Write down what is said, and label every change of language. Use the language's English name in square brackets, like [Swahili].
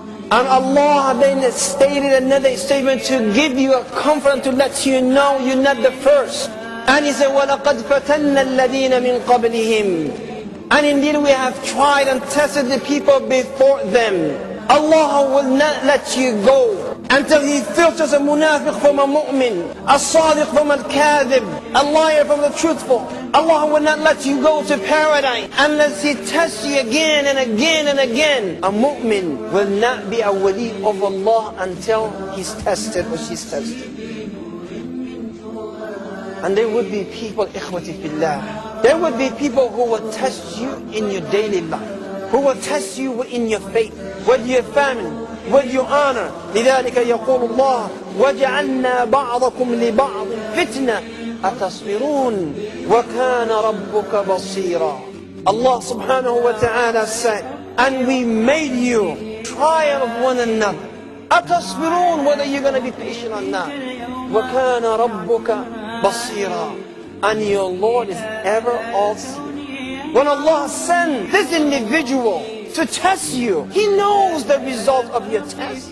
[English] And Allah then stated another statement to give you a comfort, to let you know you're not the first. And He said, [Arabic] وَلَقَدْ فَتَنَّ الَّذِينَ مِنْ قَبْلِهِمْ. [English] And indeed we have tried and tested the people before them. Allah will not let you go until He filters a munafiq from a mu'min, a sadiq from a kadhib, a liar from the truthful. Allah will not let you go to paradise unless He tests you again and again and again. A mu'min will not be a wali of Allah until he's tested or she's tested. And there would be people, ikhwati fillah, there would be people who will test you in your daily life, who will test you in your faith, with your family, with your honor. [Arabic] لذلك يقول الله وَجَعَلْنَا بَعْضَكُمْ لِبَعْضٍ فِتْنَةً أَتَصْبِرُونَ وَكَانَ رَبُّكَ بَصِيرًا. [English] Allah subhanahu wa ta'ala said, and we made you trial of one another. [Arabic] أَتَصْبِرُونَ, [English] whether you're going to be patient or not. [Arabic] وَكَانَ رَبُّكَ [English] Basira, and your Lord is ever all-seeing. When Allah sends this individual to test you, He knows the result of your test.